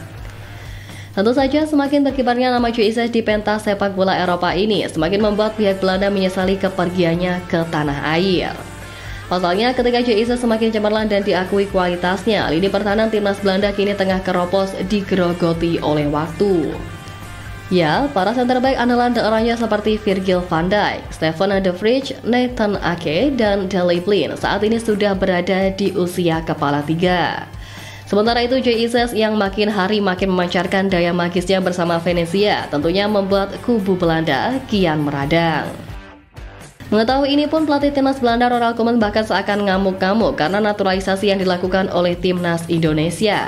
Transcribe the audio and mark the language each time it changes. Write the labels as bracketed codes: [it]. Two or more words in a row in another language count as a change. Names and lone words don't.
[id] Tentu saja semakin berkibarnya nama Jay Ises di pentas sepak bola Eropa ini semakin membuat pihak Belanda menyesali kepergiannya ke tanah air. Pasalnya ketika Jay Ises semakin cemerlang dan diakui kualitasnya, lini pertahanan timnas Belanda kini tengah keropos digerogoti oleh waktu. Ya, para center back andalan The Oranje seperti Virgil van Dijk, Stefan de Vrij, Nathan Ake, dan Daley Blind saat ini sudah berada di usia kepala tiga. Sementara itu Jay Ises yang makin hari makin memancarkan daya magisnya bersama Venezia tentunya membuat kubu Belanda kian meradang. Mengetahui ini pun pelatih timnas Belanda Ronald Koeman bahkan seakan ngamuk-ngamuk karena naturalisasi yang dilakukan oleh timnas Indonesia.